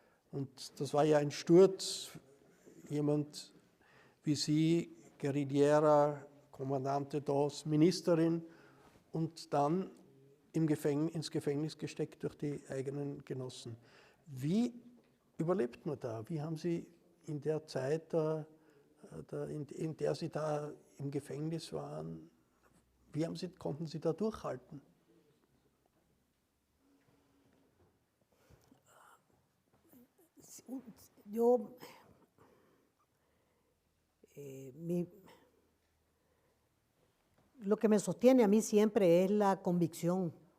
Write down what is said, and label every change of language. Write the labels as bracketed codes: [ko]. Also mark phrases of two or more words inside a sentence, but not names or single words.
[de] Und das war ja ein Sturz, jemand, wie Sie, Guerillera, Kommandante DOS, Ministerin und dann ins Gefängnis gesteckt durch die eigenen Genossen. Wie überlebt man da? Wie haben Sie in der Zeit, in der Sie da im Gefängnis waren, konnten Sie da durchhalten? [es] Yo, lo que me sostiene a mí siempre es la convicción.